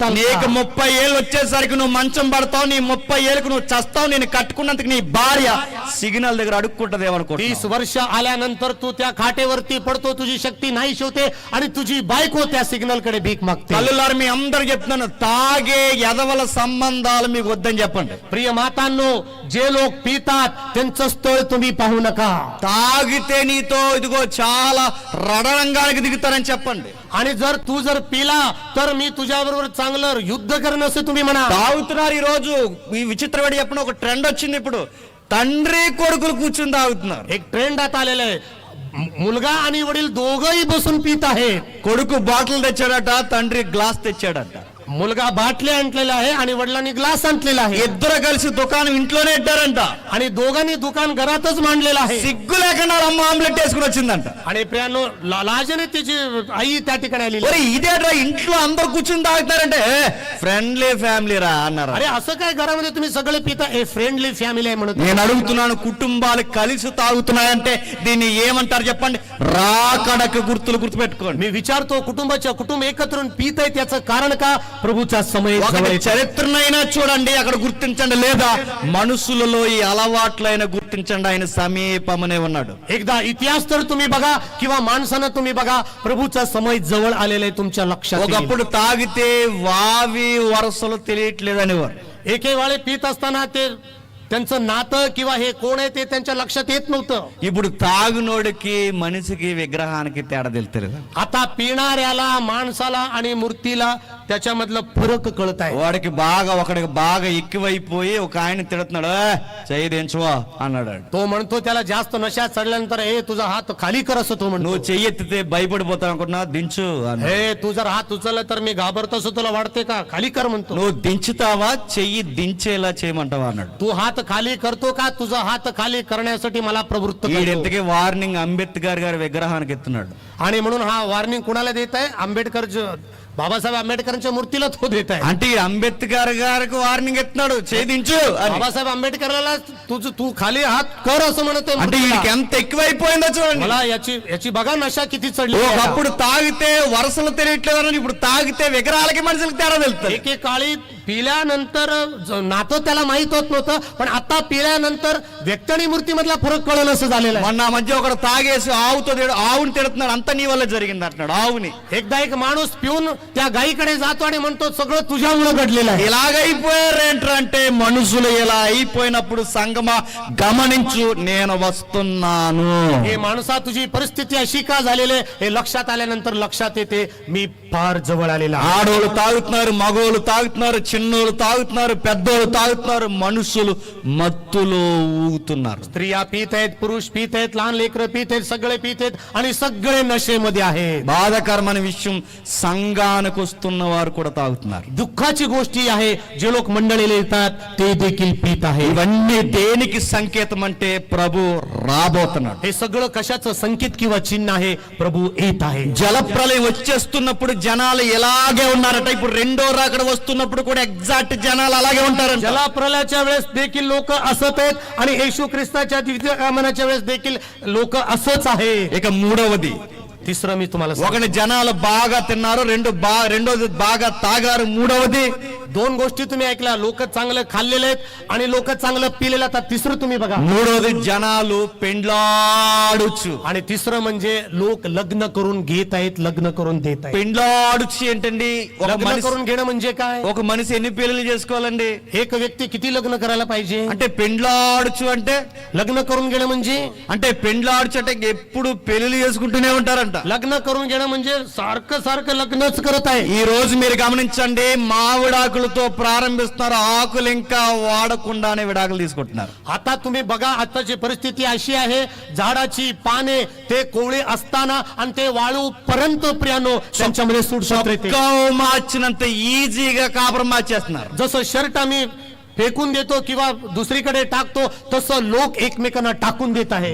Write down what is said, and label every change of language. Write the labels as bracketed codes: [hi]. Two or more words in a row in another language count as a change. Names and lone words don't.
[te] నీకు 30 ఏళ్ళు వచ్చేసరికి నువ్వు మంచం పడతావు, నీ 30 ఏళ్ళకి నువ్వు చస్తావు, నేను కట్టుకున్నందుకు నీ భార్య సిగ్నల్ దగ్గర అడుక్కుంటదేమనుకో. [mr] 30 वर्ष आल्यानंतर तू त्या खाटेवरती पडतो, तुझी शक्ती नाही होते आणि तुझी बायको त्या सिग्नल कडे भीक मागते. [te] తల్లులారు మీ అందరు చెప్తున్నాను, తాగే ఎదవల సంబంధాలు మీకు వద్దని చెప్పండి. [mr] प्रिय मातांनो, जे लोक पितात त्यांचं स्थळ तुम्ही पाहू नका. [te] తాగితే నీతో ఇదిగో చాలా రణరంగానికి దిగుతారని చెప్పండి. [mr] आणि जर पिला तर मी तुझ्याबरोबर चांगलं युद्ध करणं असं तुम्ही म्हणा. [te] తాగుతున్నారు. ఈ రోజు ఈ విచిత్రమైన చెప్పిన ఒక ట్రెండ్ వచ్చింది. ఇప్పుడు తండ్రి కొడుకులు కూర్చుని తాగుతున్నారు. [mr] एक ट्रेंड आता आलेला आहे, मुलगा आणि वडील दोघंही बसून पित आहेत. [te] కొడుకు బాటిల్ తెచ్చాడట, తండ్రి గ్లాస్ తెచ్చాడట. [mr] मुलगा बाटली आणलेला आहे आणि वडिलांनी ग्लास आणलेला आहे. [te] ఇద్దరు కలిసి దుకాణం ఇంట్లోనే ఇట్టారంట. [mr] आणि दोघांनी दुकान घरातच मांडलेलं आहे. [te] సిగ్గు లేకుండా అమ్మ ఆమ్లెట్ వేసుకుని వచ్చిందంట. [mr] आणि प्रियानो, लाजेने तिची आई त्या ठिकाणी आलेली [te] ఒరే [mr] आहे. [te] ఇదేట్రా ఇంట్లో అందరు కూర్చుని తాగుతారంటే, [en] friendly family [te] రా అన్నారు. [mr] अरे असं काय घरामध्ये तुम्ही सगळे पिता? ए [en] friendly family [mr] आहे म्हणत. [te] నేను అడుగుతున్నాను, కుటుంబాలు కలిసి తాగుతున్నాయంటే దీన్ని ఏమంటారు చెప్పండి? రాకడకు గుర్తులు గుర్తుపెట్టుకోండి. [mr] मी विचारतो, कुटुंब एकत्र येऊन पित आहे त्याचं कारण का? प्रभूचा समय [te] ఒక [mr] जवळ येतो. [te] చరిత్రనైనా చూడండి, అక్కడ గుర్తించండి, లేదా మనుషులలో ఈ అలవాట్లైన గుర్తించండి, ఆయన సమీపమనే ఉన్నాడు. [mr] एकदा इतिहास तर तुम्ही बघा किंवा माणसानं तुम्ही बघा, प्रभूचा समय जवळ आलेला आहे तुमच्या लक्षात येईल. [te] ఒకప్పుడు తాగితే వావి వరసలు తెలియట్లేదని వారు. [mr] एके वेळे पित असताना ते त्यांचं नातं किंवा हे कोण आहे ते त्यांच्या लक्षात येत नव्हतं. [te] ఇప్పుడు తాగునోడికి మనిషికి విగ్రహానికి తేడా తెలుస్తలేదు. [mr] आता पिणाऱ्याला माणसाला आणि मूर्तीला त्याच्यामधलं फरक कळत आहे. [te] వాడికి ఒకడికి బాగా ఎక్కువైపోయి ఒక ఆయన తిడుతున్నాడు, చెయ్యి దించువా అన్నాడు. [mr] तो म्हणतो, त्याला जास्त नशा चढल्यानंतर हे तुझा हात खाली कर असं तो म्हणतो. [te] నువ్వు చెయ్యెత్తితే భయపడిపోతావు అనుకుంటున్నా, దించు అన్నాడు. [mr] हे तू जर हात उचलला तर मी घाबरतो असं तुला वाटते का? खाली कर म्हणतो. [te] నువ్వు దించుతావా, చెయ్యి దించేలా చేయమంటావా అన్నాడు. [mr] तू हात खाली करतो का? तुझा हात खाली करण्यासाठी मला प्रवृत्त करतो. [te] వీడింతకి వార్నింగ్ అంబేద్కర్ గారి విగ్రహానికి ఎత్తున్నాడు. [mr] आणि म्हणून हा वॉर्निंग कुणाला देत आहे? बाबासाहेब आंबेडकरांच्या मूर्तीला तो देत आहे. [te] అంటే ఈ అంబేద్కర్ గారికి వార్నింగ్ ఎత్తున్నాడు, ఛేదించు అని. [mr] बाबासाहेब आंबेडकरला तू खाली हात कर असं म्हणत [te] అంటే వీడికి ఎంత ఎక్కువైపోయిందో చూడండి. [mr] मला याची बघा नशा किती चढली. [te] ఒకప్పుడు తాగితే వరసలు తెలియట్లేదని, ఇప్పుడు తాగితే విగ్రహాలకి మనుషులకి తేడా తెలుస్తుంది. [mr] एकेकाळी पिल्यानंतर नातं त्याला माहित होत नव्हतं, पण आता पिल्यानंतर व्यक्ती आणि मूर्ती मधला फरक कळलं असं झालेलं आहे. [te] మొన్న మధ్య ఒకడు తాగేసి ఆవుని తిడుతున్నాడు, అంతా నీ వల్ల జరిగింది అంటున్నాడు ఆవుని. [mr] एकदा एक माणूस पिऊन त्या गायीकडे जातो आणि म्हणतो, सगळं तुझ्यामुळे घडलेलं आहे. [te] ఇలాగైపోయారేంటంటే మనుషులు ఇలా అయిపోయినప్పుడు సంగమా గమనించు, నేను వస్తున్నాను. [mr] हे माणसा, तुझी परिस्थिती अशी का झालेली आहे हे लक्षात आल्यानंतर लक्षात येते, मी फार जवळ आलेला आहे. [te] ఆడోళ్ళు తాగుతున్నారు, మగోళ్ళు తాగుతున్నారు, చిన్నోళ్ళు తాగుతున్నారు, పెద్దోళ్ళు తాగుతున్నారు, మనుషులు మత్తులో ఊగుతున్నారు. [mr] स्त्रिया पित आहेत, पुरुष पित आहेत, लहान लेकरं पित आहेत, सगळे पित आहेत आणि सगळे नशेमध्ये आहेत. [te] బాధాకరమైన విషయం, సంఘానికి వస్తున్న వారు కూడా తాగుతున్నారు. [mr] दुःखाची गोष्टी आहे, जे लोक मंडळीला येतात ते देखील पित आहेत. [te] ఇవన్నీ దేనికి సంకేతం అంటే ప్రభు రాబోతున్నాడు. [mr] हे सगळं कशाचं संकेत किंवा चिन्ह आहे? प्रभू येत आहे. [te] జలప్రలయం వచ్చేస్తున్నప్పుడు జనాలు ఎలాగే ఉన్నారట. ఇప్పుడు రెండో రాకడ వస్తున్నప్పుడు కూడా ఎగ్జాక్ట్ జనాలు అలాగే ఉంటారంట. [mr] जलाप्रलयाच्या वेळेस देखील लोक असत आहेत आणि येशू ख्रिस्ताच्या द्वितीय आगमनाच्या वेळेस देखील लोक असंच आहे. [te] ఇక మూడవది, [mr] तिसरं मी तुम्हाला सांगतो. [te] ఒకటి జనాలు బాగా తిన్నారు, రెండోది బాగా తాగారు, మూడవది [mr] दोन गोष्टी तुम्ही ऐकल्या, लोक चांगलं खाल्लेले आहेत आणि लोक चांगलं पिलेलं. आता तिसरं तुम्ही बघा. [te] మూడవది జనాలు పెండ్లాడుచు. [mr] आणि तिसरं म्हणजे लोक लग्न करून घेत आहेत, लग्न करून देत आहेत. [te] పెండ్లాడుచు ఏంటండి? [mr] लग्न करून घेणं म्हणजे काय? [te] ఒక మనిషి ఎన్ని పెళ్లిళ్ళు చేసుకోవాలండి? [mr] एक व्यक्ती किती लग्न करायला पाहिजे? [te] అంటే పెండ్లాడుచు అంటే [mr] लग्न करून घेणं म्हणजे [te] పెండ్లాడుచు అంటే ఎప్పుడు పెళ్లిళ్ళు చేసుకుంటూనే ఉంటారంట. [mr] लग्न करून घेणं म्हणजे सारखं सारखं लग्नच करत आहे. [te] ఈ రోజు మీరు గమనించండి, మామిడాకులతో ప్రారంభిస్తున్నారు, ఆకులు ఇంకా వాడకుండానే విడాకులు తీసుకుంటున్నారు. [mr] आता तुम्ही बघा, आताची परिस्थिती अशी आहे, झाडाची पाने ते कोवळी असताना आणि ते वाळू पर्यंत प्रियानो त्यांच्यामध्ये सूट येते. [te] మార్చినంత ఈజీగా కాపురం మార్చేస్తున్నారు. [mr] जसं शर्ट आम्ही फेकून देतो किंवा दुसरीकडे टाकतो तसं लोक एकमेकांना टाकून देत आहेत.